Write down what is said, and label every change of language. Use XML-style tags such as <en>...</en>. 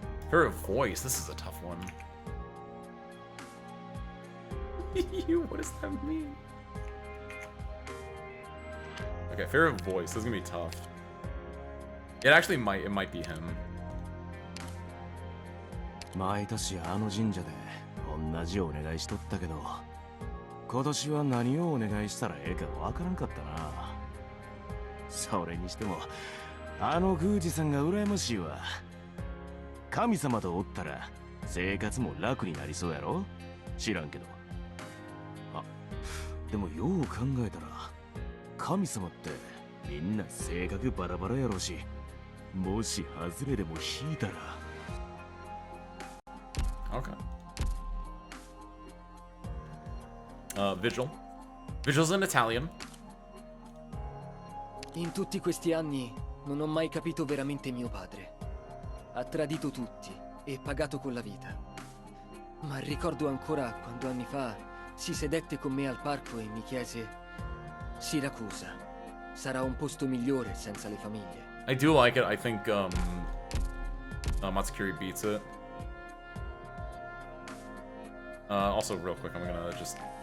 <en>Favorite voice, this is a tough one. What does that mean? Okay, favorite voice, this is gonna be tough. It actually might be him.</en> <ja>毎年あの神社で同じお願いしとったけど、今年は何をお願いしたらええかわからんかったな。それにしてもあの宮司さんが羨ましいわ。神様とおったら生活も楽になりそうやろ？知らんけど。あ、でもよう考えたら神様ってみんな性格バラバラやろし、もし外れでも引いたら。</ja> <en>Okay. Vigil. Vigil's in Italian.</en> <it>In tutti questi anni non ho mai capito veramente mio padre. Ha tradito tutti e pagato con la vita. Ma ricordo ancora quando anni fa si sedette con me al parco e mi chiese: Siracusa, sarà un posto migliore senza le famiglie.</it> <en>I do like it. I think Matsukiri beats it. Also, real quick, I'm gonna just...</en>